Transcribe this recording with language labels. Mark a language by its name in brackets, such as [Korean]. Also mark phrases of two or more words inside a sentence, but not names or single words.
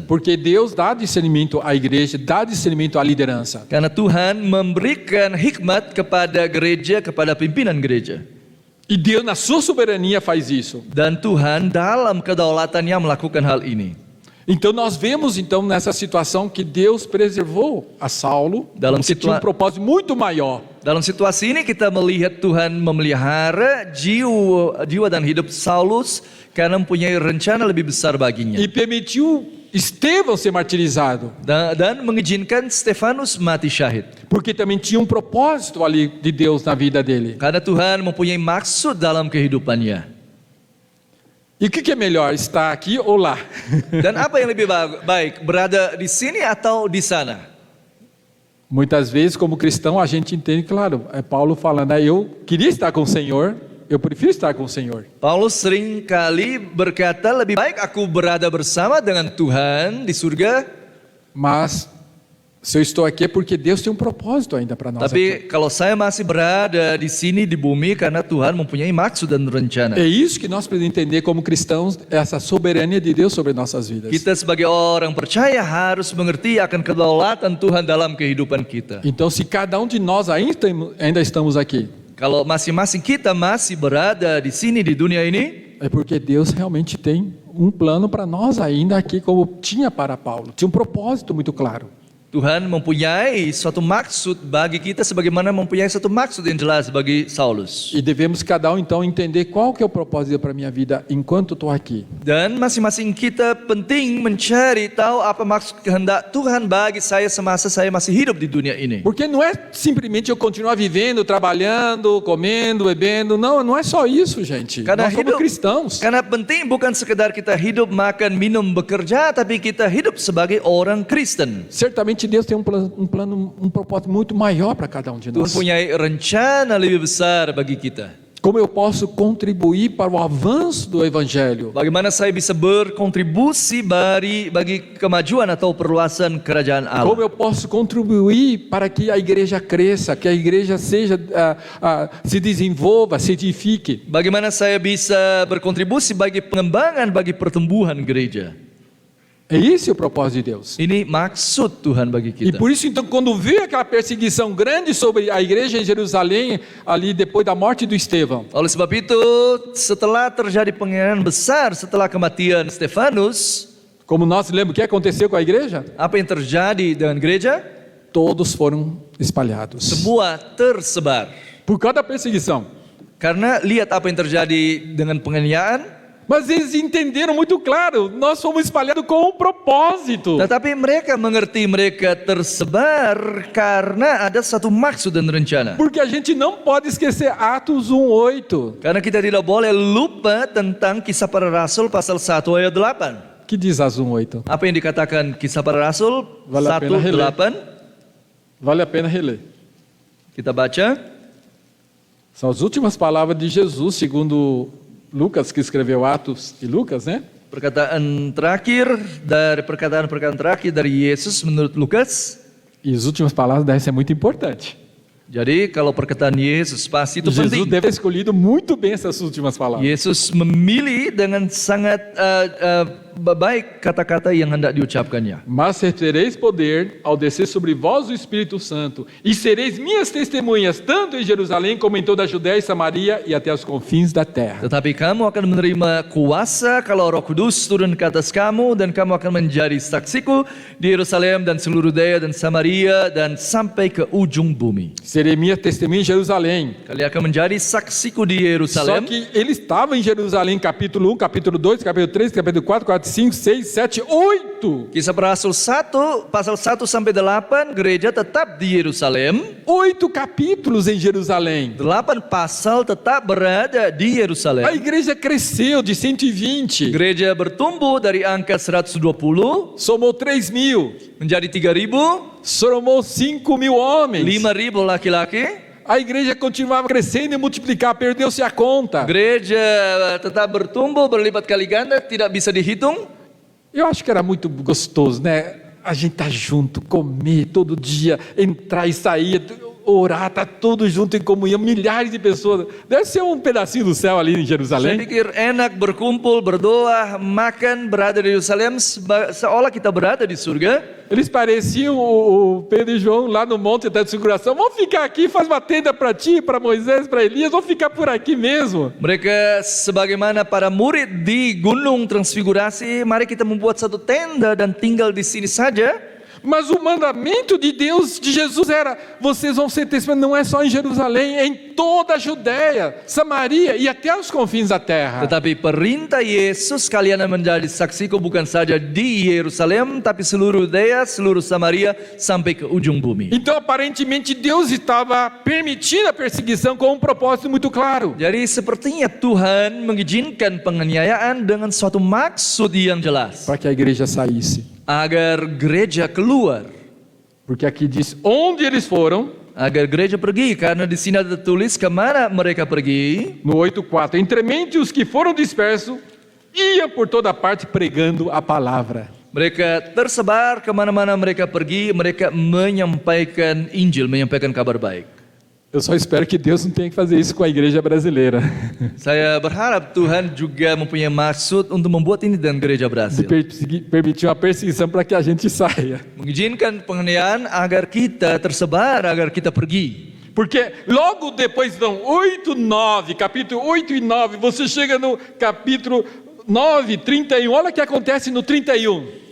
[Portuguese] Porque Deus dá discernimento à igreja, dá discernimento à liderança. [Indonesian] Karena Tuhan memberikan hikmat kepada gereja, kepada pimpinan gereja. [Portuguese] E Deus, na sua soberania, faz isso. [Indonesian] Dan Tuhan dalam kedaulatannya melakukan hal ini. [Portuguese] Então nós vemos então nessa situação que Deus preservou a Saulo, que tinha um propósito muito maior. [Indonesian] Dalam situasi ini kita melihat Tuhan memelihara jiwa dan hidup Saulus karena mempunyai rencana lebih besar baginya. [Portuguese] E permitiu Estevão ser martirizado. [Indonesian] Dan mengizinkan Stefanus mati syahid. [Portuguese] Porque também tinha um propósito ali de Deus na vida dele. [Indonesian] Karena Tuhan mempunyai maksud dalam kehidupannya. [Portuguese] E o que é melhor, estar aqui ou lá? [Indonesian] Dan apa yang lebih baik, berada di sini atau di sana? [Portuguese] Muitas vezes, como cristão, a gente entende, claro, é Paulo falando, eu queria estar com o Senhor, eu prefiro estar com o Senhor. [Indonesian] Paulus sering kali berkata, lebih baik aku berada bersama dengan Tuhan di surga. [Portuguese] Mas se eu estou aqui é porque Deus tem um propósito ainda para nós. [Indonesian] Tapi kalau saya masih berada di sini di bumi karena Tuhan mempunyai maksud dan rencana. [Portuguese] É isso que nós precisamos entender como cristãos, essa soberania de Deus sobre nossas vidas. [Indonesian] Kita sebagai orang percaya harus mengerti akan kedaulatan Tuhan dalam kehidupan kita. [Portuguese] Então, se cada um de nós ainda estamos aqui, [Indonesian] kalau masing-masing kita masih berada di sini di dunia ini, [Portuguese] é porque Deus realmente tem um plano para nós ainda aqui, como tinha para Paulo. Tinha um propósito muito claro. [Indonesian] Tuhan mempunyai suatu maksud bagi kita sebagaimana mempunyai suatu maksud yang jelas bagi Saulus. [Portuguese] E devemos cada um então entender qual que é o propósito para a minha vida enquanto estou aqui. [Indonesian] Dan masing-masing kita penting mencari tahu apa maksud kehendak Tuhan bagi saya semasa saya masih hidup di dunia ini. [Portuguese] Porque não é simplesmente eu continuar vivendo, trabalhando, comendo, bebendo. Não, não é só isso, gente. Nós somos cristãos. [Indonesian] Karena penting bukan sekedar kita hidup, makan, minum, bekerja, tapi kita hidup sebagai orang Kristen. [Portuguese] Certamente Deus tem um propósito muito maior para cada um de [Indonesian] Tuhan [Portuguese] nós. [Indonesian] punya rencana lebih besar bagi kita. [Portuguese] Como eu posso contribuir para o avanço do Evangelho? [Indonesian] Bagaimana saya bisa berkontribusi bagi kemajuan atau perluasan kerajaan Allah? [Portuguese] Como eu posso contribuir para que a igreja cresça, que a igreja se desenvolva, se edifique? [Indonesian] Bagaimana saya bisa berkontribusi bagi pengembangan, bagi pertumbuhan gereja? [Portuguese] É esse o propósito de Deus. [Indonesian] Ini maksud Tuhan bagi [Portuguese] E [Indonesian] kita. [Portuguese] por isso, então, quando veio aquela perseguição grande sobre a igreja em Jerusalém, ali depois da morte do Estevão, [Indonesian] Oleh sebab itu, setelah terjadi penganiayaan besar setelah kematian Stefanus, [Portuguese] como nós lembramos, o que aconteceu com a igreja? [Indonesian] apa yang terjadi dengan gereja? [Portuguese] Todos foram espalhados. [Indonesian] Semua tersebar. [Portuguese] Por causa da perseguição. [Indonesian] Karena lihat apa yang terjadi dengan penganiayaan. [Portuguese] Mas eles entenderam muito claro, nós fomos espalhados com um propósito. [Indonesian] Tetapi mereka mengerti mereka tersebar karena ada satu maksud dan rencana. [Portuguese] Porque a gente não pode esquecer Atos 1:8. [Indonesian] Karena kita tidak boleh lupa tentang Kisah Para Rasul pasal 1 ayat 8. [Portuguese] Que diz Atos 1:8? [Indonesian] Apa yang dikatakan Kisah Para Rasul [Portuguese] Vale a pena [Indonesian] 1:8? [Portuguese] Vale a pena reler. [Indonesian] Kita baca. [Portuguese] São as últimas palavras de Jesus, segundo Lucas, que escreveu Atos e Lucas, né? [Indonesian] Perkataan terakhir dari perkataan terakhir dari Yesus menurut Lukas. [Portuguese] E as últimas palavras devem ser muito importantes. [Indonesian] Jadi kalau perkataan Yesus pasti itu [Portuguese] Jesus [Indonesian] penting. [Portuguese] deve ter escolhido muito bem essas últimas palavras. [Indonesian] Yesus memilih dengan sangat baik kata-kata yang hendak diucapkannya. [Portuguese] Mas recebereis poder ao descer sobre vós o Espírito Santo, e sereis minhas testemunhas, tanto em Jerusalém como em toda a Judéia e Samaria e até os confins da terra. [Indonesian] Tetapi kamu akan menerima kuasa kalau Roh Kudus turun ke atas kamu, dan kamu akan menjadi saksiku di Yerusalem dan seluruh Yudea dan Samaria dan sampai ke ujung bumi. [Portuguese] Serei minha testemunha em Jerusalém. [Indonesian] Kalian akan menjadi saksiku di [Portuguese] Só [Indonesian] Yerusalem. [Portuguese] que ele estava em Jerusalém, capítulo 1, capítulo 2, capítulo 3, capítulo 4, 5, 6, 7, 8. [Indonesian] Kisah Para Rasul 1 pasal 1 sampai 8 gereja tetap di Yerusalem. [Portuguese] 8 capítulos em Jerusalém. [Indonesian] 8 pasal tetap berada di [Portuguese] A [Indonesian] Yerusalem. [Portuguese] igreja cresceu de 120, [Indonesian] Gereja bertumbuh dari angka 120 [Portuguese] somou 3.000, [Indonesian] menjadi 3.000, [Portuguese] somou 5.000 homens. [Indonesian] 5.000 laki-laki. [Portuguese] A igreja continuava crescendo e multiplicar, perdeu-se a conta. [Indonesian] Gereja tetap bertumbuh berlipat kali ganda, tidak bisa dihitung. [Portuguese] Eu acho que era muito gostoso, né? a gente tá junto, comer todo dia, entrar e sair, orar, tá tudo junto em comunhão, milhares de pessoas. Deve ser um pedacinho do céu ali em [Indonesian] Saya [Portuguese] Jerusalém. [Indonesian] pikir enak berkumpul, berdoa, makan, berada di Yerusalem seolah kita berada di surga. [Portuguese] Eles pareciam o Pedro e João lá no Monte da Transfiguração. Vamos ficar aqui, faz uma tenda para ti, para Moisés, para Elias, vamos ficar por aqui mesmo. [Indonesian] Mereka sebagaimana para murid di Gunung Transfigurasi, mari kita membuat satu tenda dan tinggal di sini saja. [Portuguese] Mas o mandamento de Deus, de Jesus era, vocês vão ser testemunhas, não é só em Jerusalém, é em toda a Judéia, Samaria e até os confins da terra. [Indonesian] Tetapi perintah Yesus kalian menjadi saksiku bukan saja di Yerusalem, tapi seluruh Yudea, seluruh Samaria sampai ke ujung bumi. [Portuguese] Então aparentemente Deus estava permitindo a perseguição com um propósito muito claro. [Indonesian] Jadi sepertinya Tuhan mengizinkan penganiayaan dengan suatu maksud yang jelas. [Portuguese] Para que a igreja saísse. [Indonesian] Agar gereja keluar. [Portuguese] Porque aqui diz onde eles foram. [Indonesian] Agar gereja pergi, karena di sini ada tulis kemana mereka pergi. [Portuguese] No 8:4, entremente os que foram dispersos iam por toda parte pregando a palavra. [Indonesian] Mereka tersebar kemana-mana mereka pergi, mereka menyampaikan Injil, menyampaikan kabar baik. [Portuguese] Eu só espero que Deus não tenha que fazer isso com a igreja brasileira. [Indonesian] Saya berharap Tuhan juga mempunyai maksud untuk membuat ini dengan gereja [Portuguese] De [Indonesian] Brasil. [Portuguese] permitir uma perseguição para que a gente saia. [Indonesian] Mengizinkan penganiayaan agar kita tersebar, agar kita pergi. [Portuguese] Porque logo depois, então, 8, 9, capítulo 8 e 9, você chega no capítulo 9, 31, olha o que acontece no 31.